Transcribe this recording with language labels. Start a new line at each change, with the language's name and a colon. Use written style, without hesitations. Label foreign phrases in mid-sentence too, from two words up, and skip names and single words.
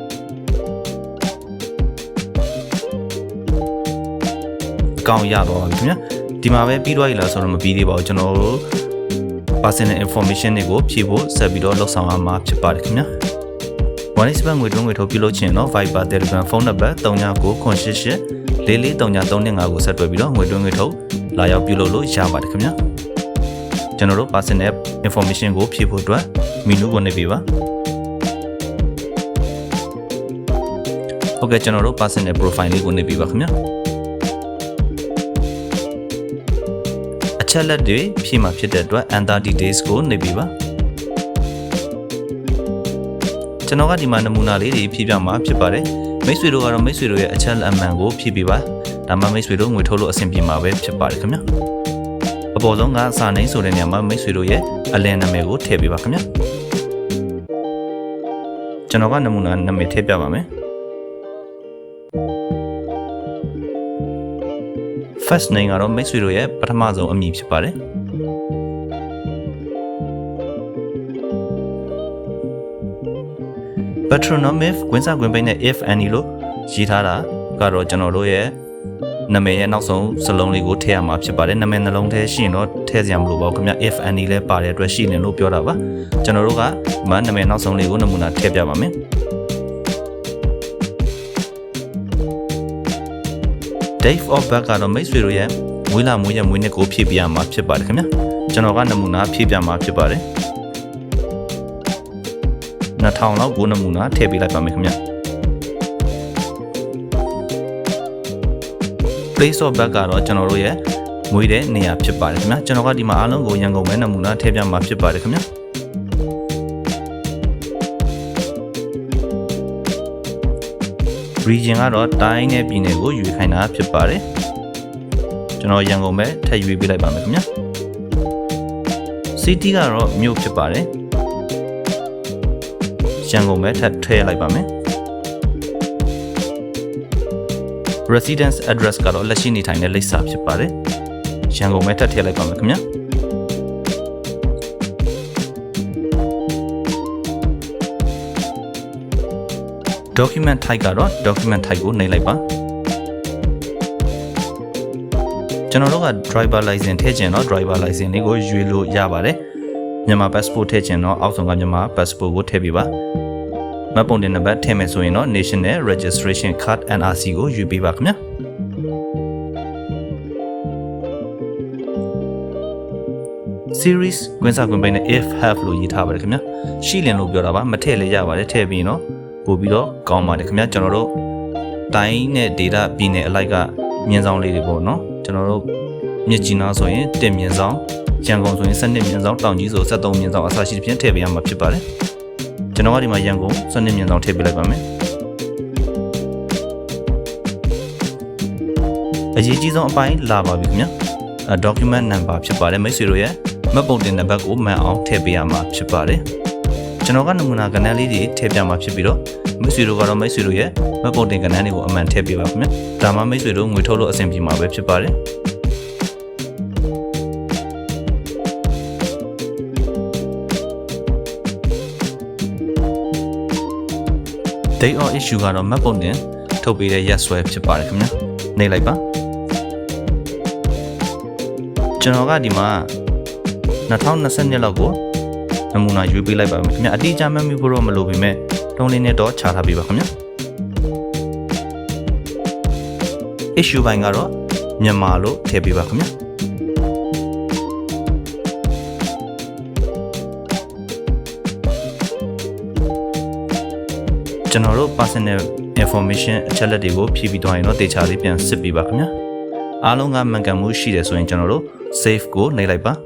Burmese: အကောင့်ရတော့ပါပြီခင်ဗျာဒီမှာပဲပြီးတော့ရလားဆိုတော့မပြီးသေးပါဘူးကျွန်တော်တို့
English: personal information
Burmese: တွေကိုဖြည့်ဖို့ဆက်ပြီးတော့လုပ်ဆောင်ရမှာဖြစ်ပါတယ်ခင်ဗျာ OneXpert ငွေထုတ်ပြုလုပ်ခြင်းတော့ Viber Telegram ဖုန်းနံပါတ်399888 443935ကိုဆက်တွဲပြီးတော့ငွေထုတ်လာရောက်ပြုလုပ်လို့ရပါတယ်ခင်ဗျာကျွန်တော်တို့
English: personal information
Burmese: ကိုဖြည့်ဖို့အတွက် menu ကိုနှိပ်ပေးပါ ဟုတ်ကဲ့ကျွန်တော်တို့
English: personal profile
Burmese: လေးကိုနှိပ်ပေးပါခင်ဗျာအချက်လက်တွေဖြည့်မှာဖြစ်တဲ့အတွက်
English: enter details
Burmese: ကိုနှိပ်ပေးပါ ကျွန်တော်ကဒီမှာနမူနာလေးတွေဖြည့်ပြမှာဖြစ်ပါတယ်မိတ်ဆွေတို့ကတော့မိတ်ဆွေတို့ရဲ့အချက်လက်အမှန်ကိုဖြည့်ပေးပါဒါမှမိတ်ဆွေတို့ငွေထုတ်လို့အဆင်ပြေမှာပဲဖြစ်ပါတယ်ခင်ဗျာအပေါ်ဆုံးကစာနှိမ်းဆိုတဲ့နေရာမှာမိတ်ဆွေတို့ရဲ့အလယ်နာမည်ကိုထည့်ပေးပါခင်ဗျာကျွန်တော်ကနမူနာနာမည်ထည့်ပြပါမယ်
English: first name
Burmese: ကတော့မိတ်ဆွေတို့ရဲ့ပထမဆုံးအမည်ဖြစ်ပါတယ် patronymic ကွင်းစကွင်းပိတ်နဲ့
English: if any
Burmese: လို့ရေးထားတာကတော့ကျွန်တော်တို့ရဲ့နာမည်ရဲ့နောက်ဆုံးစလုံးလေးကိုထည့်ရမှာဖြစ်ပါတယ်နာမည်နှလုံးထဲရှိရင်တော့ထည့်စရာမလိုပါဘူးခင်ဗျ
English: if any
Burmese: လဲပါတဲ့အတွက်ရှိနေလို့ပြောတာပါကျွန်တော်တို့ကနာမည်နောက်ဆုံးလေးကိုနမူနာထည့်ပြပါမယ်
English: date of birth
Burmese: ကတော့မိတ်ဆွေတို့ရဲ့မွေးလာမွေးရက်မွေးနှစ်ကိုဖြည့်ပြရမှာဖြစ်ပါတယ်ခင်ဗျကျွန်တော်ကနမူနာဖြည့်ပြမှာဖြစ်ပါတယ် 2000လောက်ကိုနမူနာထည့်ပေးလိုက်ပါမယ်ခင်ဗျ
English: place of birth
Burmese: ကတော့ကျွန်တော်တို့ရဲ့မွေးတဲ့နေရာဖြစ်ပါတယ်ခင်ဗျကျွန်တော်ကဒီမှာအားလုံးကိုရန်ကုန်ပဲနမူနာထည့်ပြမှာဖြစ်ပါတယ်ခင်ဗျ region ကတော့တိုင်းနဲ့ပြည်နယ်ကိုယူခိုင်းတာဖြစ်ပါတယ်ကျွန်တော်ရန်ကုန်ပဲထည့်ယူပေးလိုက်ပါမယ်ခင်ဗျ city ကတော့မြို့ဖြစ်ပါတယ် ရန်ကုန်ပဲထည့်လိုက်ပါမယ်
English: residence address
Burmese: ကတော့လက်ရှိနေထိုင်တဲ့လိပ်စာဖြစ်ပါတယ်ရန်ကုန်ပဲထည့်လိုက်ပါမယ်ခင်ဗျာ
English: document type
Burmese: ကတော့
English: document type
Burmese: ကိုနှိပ်လိုက်ပါ ကျွန်တော်တို့က
English: driver license
Burmese: ထည့်ခြင်းတော့
English: driver license
Burmese: လေးကိုရွေးလို့ရပါတယ်မြန်မာ passport ထည့်ချင်တော့အောက်ဆုံးကမြန်မာ passport ကိုထည့်ပေးပါမှတ်ပုံတင်နံပါတ်ထည့်မယ်ဆိုရင်တော့
English: National Registration Card NRC
Burmese: ကိုယူပေးပါခင်ဗျာ series ကွင်းစာကွင်းပိတ်နဲ့
English: if have
Burmese: လို့ရေးထားပါတယ်ခင်ဗျာရှိလင်လို့ပြောတာပါမထည့်လည်းရပါတယ်ထည့်ပြီးတော့ပို့ပြီးတော့ကောင်းပါတယ်ခင်ဗျာကျွန်တော်တို့တိုင်းနဲ့ data ပြည်နယ်အလိုက်ကမြင်းဆောင်လေးတွေပေါ့နော်ကျွန်တော်တို့မြစ်ကြီးနားဆိုရင်1မြင်းဆောင်ရန်ကုန်ဆိုရင်12မြင်းဆောင်တောင်ကြီးဆို73မြင်းဆောင်အစရှိသဖြင့်ထည့်ပေးရမှာဖြစ်ပါတယ်ကျွန်တော်ကဒီမှာရန်ကုန်12မြင်းဆောင်ထည့်ပေးလိုက်ပါမယ် အရေးကြီးဆုံးအပိုင်းလာပါပြီခင်ဗျာ
English: document number
Burmese: ဖြစ်ပါတယ်မိတ်ဆွေတို့ရဲ့မှတ်ပုံတင်နံပါတ်ကိုမှန်အောင်ထည့်ပေးရမှာဖြစ်ပါတယ်ကျွန်တော်ကနမူနာကဏ္ဍလေးတွေထည့်ပြမှာဖြစ်ပြီးတော့မိတ်ဆွေတို့ကတော့မိတ်ဆွေတို့ရဲ့မှတ်ပုံတင်ကဏ္ဍတွေကိုအမှန်ထည့်ပေးပါခင်ဗျဒါမှမိတ်ဆွေတို့ငွေထုတ်လို့အဆင်ပြေမှာပဲဖြစ်ပါတယ်
English: date of issue
Burmese: ကတော့မှတ်ပုံတင်ထုတ်ပေးတဲ့ရက်စွဲဖြစ်ပါတယ်ခင်ဗျနှိပ်လိုက်ပါကျွန်တော်ကဒီမှာ2020လောက်ကိုနမူနာရွေးပေးလိုက်ပါမယ်ခင်ဗျအတိအကျမှတ်မိဖို့တော့မလိုပေမဲ့တုံးလေးနဲ့တော့ခြားထားပေးပါခင်ဗျ
English: issue by
Burmese: ကတော့မြန်မာလို့ထည့်ပေးပါခင်ဗျကျွန်တော်တို့
English: personal information
Burmese: အချက်လက်တွေကိုဖြည့်ပြီးသွားရင်တော့တေချာလေးပြန်စစ်ပေးပါခင်ဗျအားလုံးကမှန်ကန်မှုရှိတယ်ဆိုရင်ကျွန်တော်တို့ save ကိုနှိပ်လိုက်ပါ